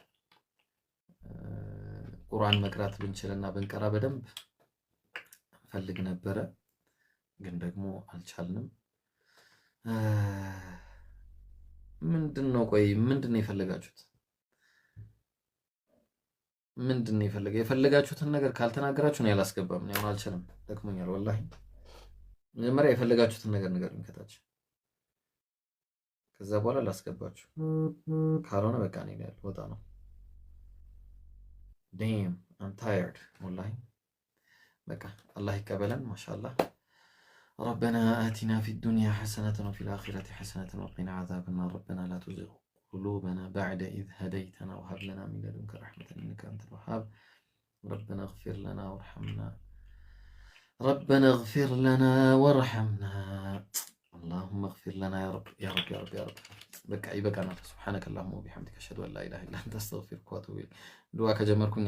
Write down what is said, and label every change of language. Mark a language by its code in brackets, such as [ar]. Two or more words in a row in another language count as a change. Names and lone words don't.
[am] ቁርአን መቅራት ብንችልና ብንቀራ በደንብ ፈልግ ነበረ ግን ደግሞ አልቻልንም ምንድነው የፈለጋችሁት የፈለጋችሁትን ነገር ካልተናገራችሁ ነው ያላስገባም ነው አልቻለም ደክሞኛል ወላሂ መጀመሪያ የፈለጋችሁትን ነገር ንገሩኝ ከታች ከዛ በኋላ ላስገባችሁ ካልሆነ በቃ ነው ያለው ወጣ ነው [en] damn I'm tired [ar] والله [am] በቃ አላህ ይቀበለን ማሻአላህ [ar] ربنا آتنا في الدنيا حسنة وفي الآخرة حسنة وقنا عذاب النار ربنا لا تزغ قلوبنا بعد إذ هديتنا وهب لنا من لدنك رحمة إنك أنت الوهاب ربنا اغفر لنا وارحمنا اللهم اغفر لنا يا رب يا رب يا رب يا رب. [am] በቃ ይበቃናል። [ar] سبحانك اللهم وبحمدك اشهد ان لا اله الا انت استغفرك واتوب اليك. [am] ዱዓ ከጀመርኩኝ